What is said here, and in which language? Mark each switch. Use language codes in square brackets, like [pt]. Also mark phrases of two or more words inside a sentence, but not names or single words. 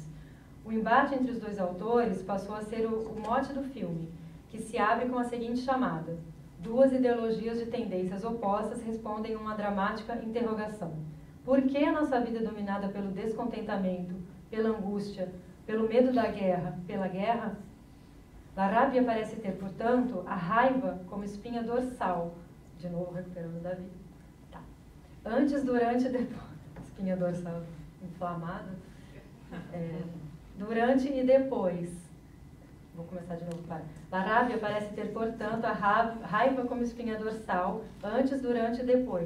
[pt] O embate entre os dois autores passou a ser o mote do filme, que se abre com a seguinte chamada: duas ideologias de tendências opostas respondem a uma dramática interrogação. Por que a nossa vida é dominada pelo descontentamento, pela angústia, pelo medo da guerra, pela guerra? La Rabbia parece ter, portanto, a raiva como espinha dorsal. De novo, recuperando Davi. Tá. Antes, durante e depois. Espinha dorsal inflamada. Durante e depois. Vou começar de novo. La Rabbia parece ter, portanto, a raiva como espinha dorsal, antes, durante e depois.